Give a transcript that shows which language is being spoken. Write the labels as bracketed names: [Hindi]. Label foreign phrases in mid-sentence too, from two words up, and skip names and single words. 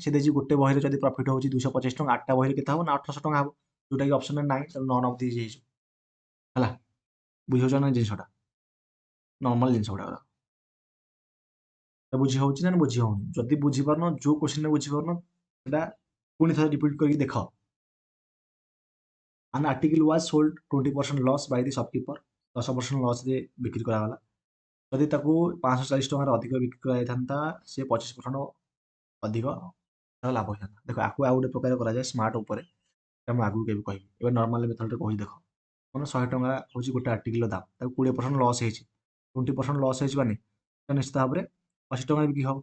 [Odia] ସେ ଦେଇଛି ଗୋଟେ ବହିରେ ଯଦି ପ୍ରଫିଟ୍ ହେଉଛି 225 ଟଙ୍କା, 8ଟା ବହିରେ କେତେ ହେବ ନା 800 ଟଙ୍କା ହେବ, ଯୋଉଟାକି ଅପସନରେ ନାହିଁ, ତେଣୁ [English] none of this [Odia] ହେଇଯିବ। ହେଲା, ବୁଝିପାରୁଛ ନା ଜିନିଷଟା? ନର୍ମାଲ ଜିନିଷ ଗୁଡ଼ାକ ବୁଝି ହେଉଛି ନା ବୁଝି ହେଉନି? ଯଦି ବୁଝିପାରୁନ, ଯୋଉ କ୍ୱେଶ୍ଚିନ୍ରେ ବୁଝିପାରୁନ, ସେଟା ପୁଣି ଥରେ ରିପିଟ୍ କରିକି ଦେଖ। [English] An article was sold 20% loss by the shopkeeper, 10% [Odia] ଲସ୍ରେ ବିକ୍ରି କରାଗଲା। ଯଦି ତାକୁ 540 ଟଙ୍କାରେ ଅଧିକ ବିକ୍ରି କରାଯାଇଥାନ୍ତା, ସେ 25% ଅଧିକ ତାର ଲାଭ ହେଇଥାନ୍ତା। ଦେଖ ଆକୁ ଆଉ ଗୋଟେ ପ୍ରକାର କରାଯାଏ ସ୍ମାର୍ଟ ଉପରେ, ମୁଁ ଆଗକୁ କେବେ କହିବି। ଏବେ [English] normal methodରେ [Odia] କହୁଛି। ଦେଖ ମାନେ 100 ଟଙ୍କା ହେଉଛି ଗୋଟେ ଆର୍ଟିକଲର ଦାମ, ତାକୁ 20% ଲସ୍ ହେଇଛି, 20% ଲସ୍ ହେଇଛି ମାନେ ନିଶ୍ଚିତ ଭାବରେ 80 ଟଙ୍କାରେ ବିକ୍ରି ହେବ।